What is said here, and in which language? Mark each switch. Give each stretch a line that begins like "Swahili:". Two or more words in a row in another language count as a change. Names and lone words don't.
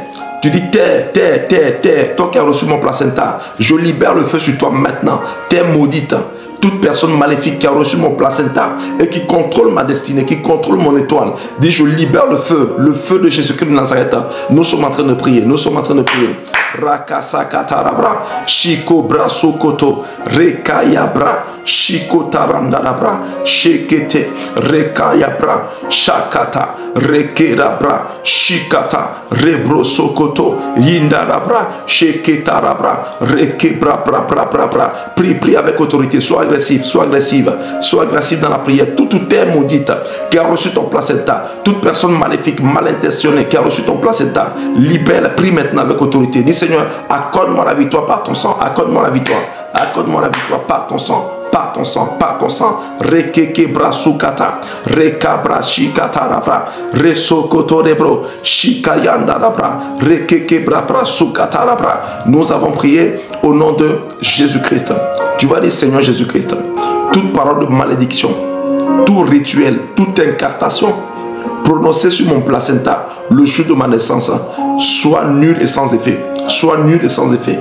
French: Tu dis terre, terre, terre, terre. Toi qui as reçu mon placenta, je libère le feu sur toi maintenant. Terre maudite. Toute personne maléfique qui a reçu mon placenta et qui contrôle ma destinée, qui contrôle mon étoile, dit je libère le feu de Jésus-Christ de Nazareth. Nous sommes en train de prier, nous sommes en train de prier. Rakasakatarabra, Shiko braso koto, Rekayabra, Shiko tarandarabra, Shekete, Rekayabra, Shakata, Rekerabra, Shikata, Rebroso koto, Yindarabra, Sheketarabra, Rekebra, prie avec autorité, sois agressif, sois agressif dans la prière. Toute terre maudite qui a reçu ton placenta, toute personne maléfique, mal intentionnée qui a reçu ton placenta, libère, prie maintenant avec autorité. Dis Seigneur, accorde-moi la victoire par ton sang, accorde-moi la victoire, accorde-moi la victoire par ton sang. Par ton sang, par ton sang. Rekeke brasukata, rekabra shikata rabra, resokoto rebro, shikayanda rabra, rekeke brabra sukata rabra. Nous avons prié au nom de Jésus-Christ. Tu vas dire Seigneur Jésus-Christ, toute parole de malédiction, tout rituel, toute incantation prononcée sur mon placenta le jour de ma naissance, soit nul et sans effet. Soit nul et sans effet.